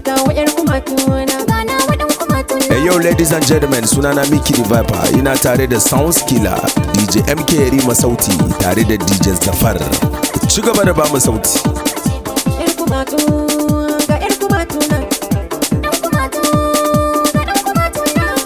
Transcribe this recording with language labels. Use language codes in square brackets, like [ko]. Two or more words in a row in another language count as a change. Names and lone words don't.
[ha] Ga wa ƴar kumatu na. Ga na wa ɗan kumatu na. [en] Hey, yo, ladies and gentlemen, sunana Mickey the Viper. [ha] Ina tare da Sounds Killer, D J M K Yarima Sauti, tare da D J Zafar. Ci gaba da ba mu sauti. Ƴar kumatu, ga ƴar kumatu na. Ɗan kumatu, ga ɗan kumatu na.